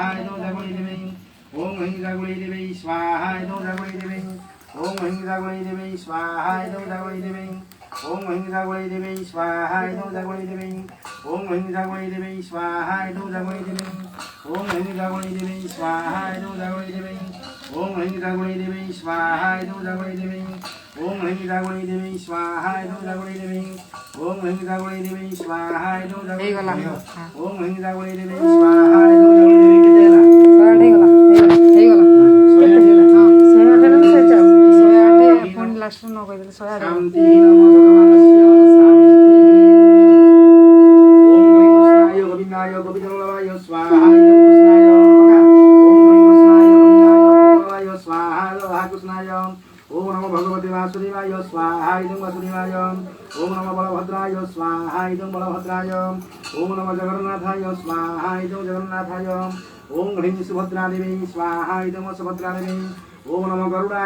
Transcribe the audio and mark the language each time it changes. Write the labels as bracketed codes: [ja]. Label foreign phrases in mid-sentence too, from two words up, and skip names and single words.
[sa] इदं जागुणे देवी ओम ह्रीं जागुणे देवी स्वाहा इदं जागुणे देवी ओम ह्रीं जागुणे देवी स्वाहा इदं जागुणे देवी ओम ह्रीं जागुणे देवी स्वाहा इदं जागुणे देवी ओम ह्रीं जागुणे देवी स्वाहा इदं जागुणे देवी ओम ह्रीं जागुणे देवी स्वाहा इदं जागुणे देवी ओम ह्रीं जागुणे देवी स्वाहा इदं जागुणे देवी ओम ह्रीं जागुणे देवी स्वाहा इदं जागुणे देवी ओम ह्रीं जागुणे देवी स्वाहा इदं जागुणे [or] ହେଇଗଲା [sa] देवी [or] ହଁ [sa] ओम ह्रीं जागुणे देवी स्वाहा इदं जागुणे देवी [or] କେତେ ହେଲା 108 ହେଇଗଲା ହେଇଗଲା ଶହେ ଆଠରେ ମିଶେଇଛ 108 ପୁଣି ଲାଷ୍ଟରେ ନ କହିଦେଲେ 108 [sa] शांति नमो भगवानस्य शांति ओम ह्रीं कृष्णाय गोविन्दाय गोविन्दवल्लभाय स्वाहा इदं कृष्णाय ओम ह्रीं कृष्णाय गोविन्दाय गोविन्दवल्लभाय स्वाहा लोहा कृष्णाय ओम नमो भगवते वासुदेवाय स्वाहा इदं वासुदेवाय ओम नमो बलभद्राय स्वाहा इदं बलभद्राय ओम नमो जगन्नाथाय स्वाहा इदं जगन्नाथाय ओम ह्रीं सुभद्रादेवी स्वाहा इदं सुभद्रादेवी ओम नमो गरुडाय